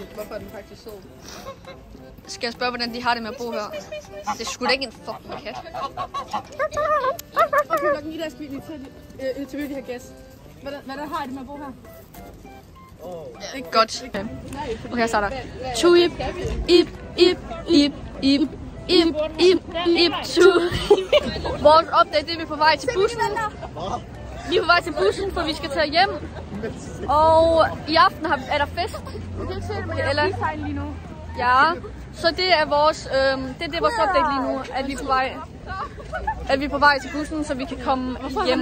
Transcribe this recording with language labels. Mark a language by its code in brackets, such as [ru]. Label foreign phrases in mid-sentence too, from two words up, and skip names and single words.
[da] Hvorfor er den faktisk sød? Skal jeg spørge, hvordan de har det med at bo her? Det er sgu da ikke en fucking kat. Okay, klokken i dag skal vi interviewe de her gæster. Hvordan har I det med at bo her? Godt. Okay, jeg starter. Tuip, ip, ip, ip, ip, ip, ip, ip, tuip. Vores update, det er vi på vej til bussen. Vi er på vej til bussen, for vi skal tage hjem. Og i aften er der fest. Eller lige nu. ja, så det er vores vores update lige nu, at vi er på vej til bussen, så vi kan komme hjem.